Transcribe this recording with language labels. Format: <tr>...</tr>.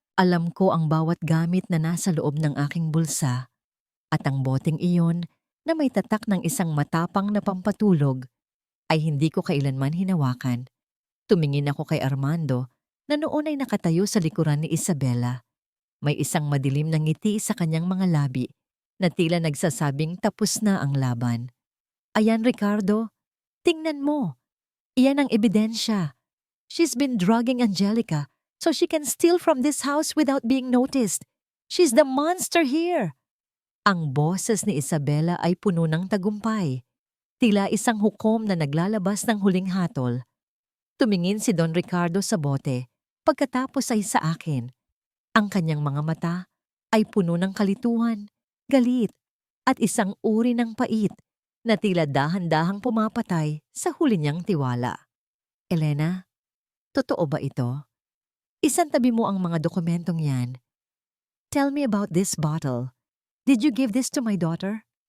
<tl>Alam ko ang bawat gamit na nasa loob ng aking bulsa at ang boteng iyon na may tatak ng isang matapang na pampatulog ay hindi ko kailanman hinawakan. Tumingin ako kay Armando na noon ay nakatayo sa likuran ni Isabela. May isang madilim na ngiti sa kanyang mga labi na tila nagsasabing tapos na ang laban. Ayan Ricardo, tingnan mo. Iyan ang ebidensya.</tl> <en>She's been drugging Angelica so she can steal from this house without being noticed. She's the monster here.</en> <tl>Ang boses ni Isabela ay puno ng tagumpay. Tila isang hukom na naglalabas ng huling hatol. Tumingin si Don Ricardo sa bote, pagkatapos ay sa akin. Ang kanyang mga mata ay puno ng kalituhan, galit, at isang uri ng pait na tila dahan-dahang pumapatay sa huli niyang tiwala. Elena, totoo ba ito? Isantabi mo ang mga dokumentong yan.</tl> <en>Tell me about this bottle. Did you give this to my daughter?</en>